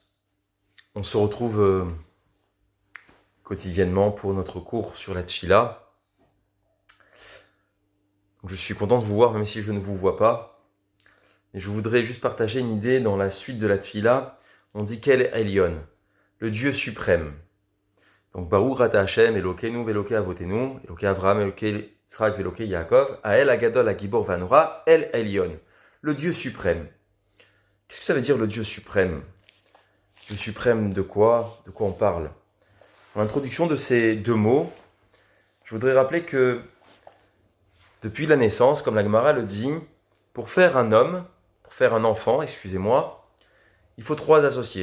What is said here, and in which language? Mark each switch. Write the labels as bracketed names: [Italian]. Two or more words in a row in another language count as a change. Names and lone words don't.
[French] On se retrouve quotidiennement pour notre cours sur la Tfila. Je suis content de vous voir même si je ne vous vois pas. Et je voudrais juste partager une idée dans la suite de la Tfila. On dit qu' [Hebrew] אל עליון, [French] le Dieu suprême. [Hebrew] Donc ברוך אתה ה' אלוקינו ואלוקי אבותינו אלוקי אברהם אלוקי יצחק ואלוקי יעקב האל הגדול הגיבור והנורא אל עליון, [French] le Dieu suprême. Qu'est-ce que ça veut dire le Dieu suprême? Dieu suprême de quoi? De quoi on parle? En introduction de ces deux mots, je voudrais rappeler que depuis la naissance, comme la Gemara le dit, pour faire un homme, pour faire un enfant, excusez-moi, il faut trois associés.